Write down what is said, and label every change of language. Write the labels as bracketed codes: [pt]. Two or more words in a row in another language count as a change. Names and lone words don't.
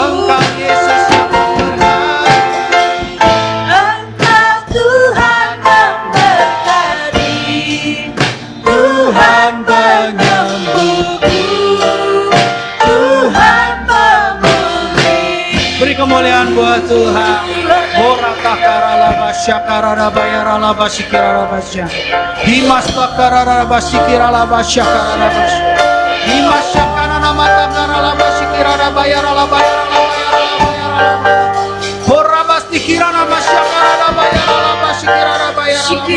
[id] Engkau Yesus yang memberkati, Engkau Tuhan memberkati, Tuhan penyembuhku, Tuhan pemulihku. beri kemuliaan buat Tuhan. Ora takara laba syakara laba yara laba sikira laba sya. Dimas takara laba sikira laba syakara laba sya. Dimas syakana nama takara laba sikira laba yara laba yara laba yara laba yara laba. Ora bas dikira nama syakara laba yara laba sikira laba yara laba.